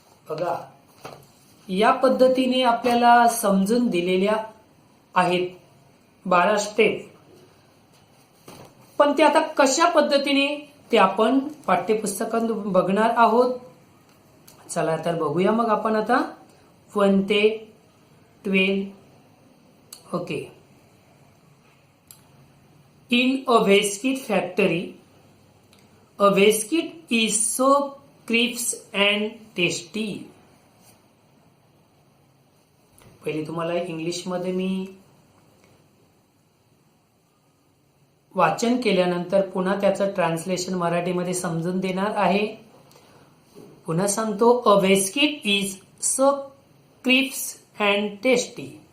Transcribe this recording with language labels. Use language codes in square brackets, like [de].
[mr] बघा, या पद्धतीने आपल्याला समजून दिलेल्या आहेत 12 स्टेप. पण ते आता कशा पद्धतीने ते आपण पाठ्यपुस्तकात बघणार आहोत. चला तर बघूया मग आपण आता 1 ते 12. Okay. [en] In a biscuit factory, a biscuit is so crisp and tasty. [mr] पहिले तुम्हाला इंग्लिशमध्ये मी वाचन केल्यानंतर पुन्हा त्याचं ट्रान्सलेशन मराठीमध्ये समजून देणार आहे. पुन्हा सांगतो, [en] A biscuit is so crisp and tasty.